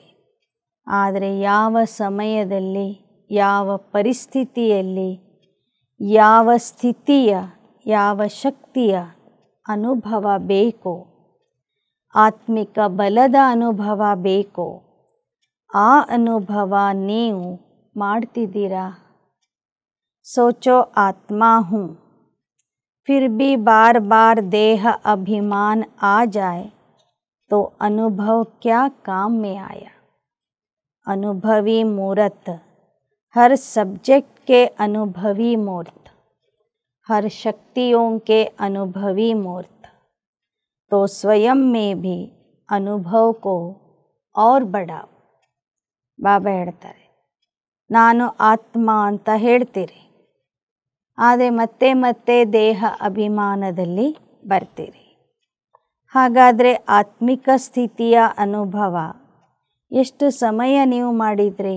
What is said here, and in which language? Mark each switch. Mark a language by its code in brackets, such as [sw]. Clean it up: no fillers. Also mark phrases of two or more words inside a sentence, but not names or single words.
[kn] ಆದರೆ ಯಾವ ಸಮಯದಲ್ಲಿ, ಯಾವ ಪರಿಸ್ಥಿತಿಯಲ್ಲಿ, ಯಾವ ಸ್ಥಿತಿಯ, ಯಾವ ಶಕ್ತಿಯ ಅನುಭವ ಬೇಕೋ, ಆತ್ಮಿಕ ಬಲದ ಅನುಭವ ಬೇಕೋ, ಆ ಅನುಭವ ನೀವು ಮಾಡ್ತಿದ್ದೀರಾ. [hi] सोचो आत्मा हूँ, फिर भी बार बार देह अभिमान आ जाए तो अनुभव क्या काम में आया। अनुभवी मूर्त, हर सब्जेक्ट के अनुभवी मूर्त, हर शक्तियों के अनुभवी मूर्त, तो स्वयं में भी अनुभव को और बढ़ाओ. [kn] ಬಾಬಾ ಹೇಳ್ತಾರೆ, ನಾನು ಆತ್ಮ ಅಂತ ಹೇಳ್ತೀರಿ, ಆದರೆ ಮತ್ತೆ ಮತ್ತೆ ದೇಹ ಅಭಿಮಾನದಲ್ಲಿ ಬರ್ತೀರಿ. ಹಾಗಾದರೆ ಆತ್ಮಿಕ ಸ್ಥಿತಿಯ ಅನುಭವ ಎಷ್ಟು ಸಮಯ ನೀವು ಮಾಡಿದ್ರಿ?